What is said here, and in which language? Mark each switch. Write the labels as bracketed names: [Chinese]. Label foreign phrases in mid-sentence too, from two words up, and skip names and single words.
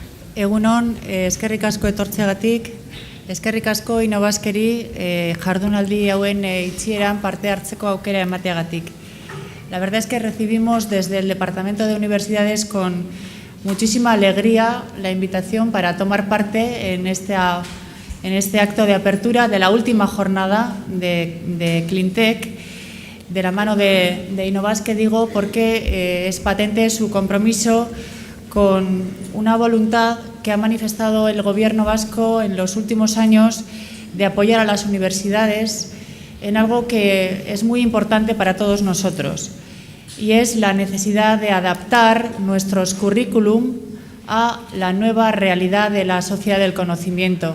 [Basque] Egunon, eskerrik asko etortzeagatik, eskerrik asko Inobaskeri jardunaldi hauen itxieran parte hartzeko aukera emateagatik. [Spanish] La verdad es que recibimos desde el Departamento de Universidades con muchísima alegría la invitación para tomar parte en este acto de apertura de la última jornada de Cleantech, de la mano de Inobaske, digo, porque es patente su compromiso con una voluntad que ha manifestado el Gobierno vasco en los últimos años de apoyar a las universidades en algo que es muy importante para todos nosotros, y es la necesidad de adaptar nuestros currículum a la nueva realidad de la sociedad del conocimiento.